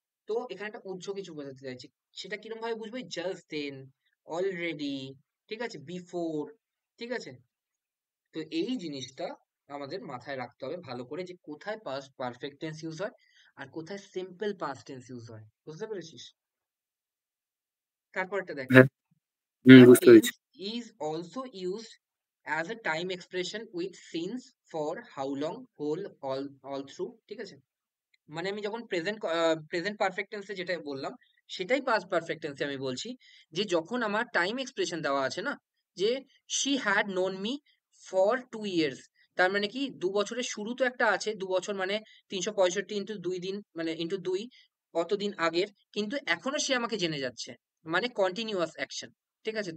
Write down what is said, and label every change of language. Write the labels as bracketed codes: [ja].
[bn] তো এখানে একটা উজ্জ্ব কিছু বোঝাতে চাইছি, সেটা কিরকম ভাবে বুঝবো, জাস্ট দেন, অলরেডি, ঠিক আছে, বিফোর, ঠিক আছে। তো এই জিনিসটা আমাদের মাথায় রাখতে হবে ভালো করে, যে কোথায় পাস্ট পারফেক্ট টেন্স ইউজ হয় আর কোথায় সিম্পল পাস্ট টেন্স ইউজ হয়। বুঝতে পেরেছিস? তারপরটা দেখ, হ্যাঁ, হুম, [en] the [bn] বুঝতে পেরেছি। [en] tense is also used as a time expression with since, for, how long, whole, all through, [bn] ঠিক আছে। মানে আমি যখন প্রেজেন্ট পারফেক্ট টেন্সে যেটা বললাম, সেটাই পাস্ট পারফেক্ট টেন্সে আমি বলছি, যে যখন আমার টাইম এক্সপ্রেশন দেওয়া আছে না, যে [en] she had known me for 2 years, [bn] তার মানে কি 2 বছরের শুরু তো একটা আছে, 2 বছর মানে 365 ইন্টু 2 দিন মানে ইন্টু 2 অতদিন আগের, কিন্তু এখনো সে আমাকে জেনে যাচ্ছে, মানে কন্টিনিউয়াস অ্যাকশন, ঠিক আছে।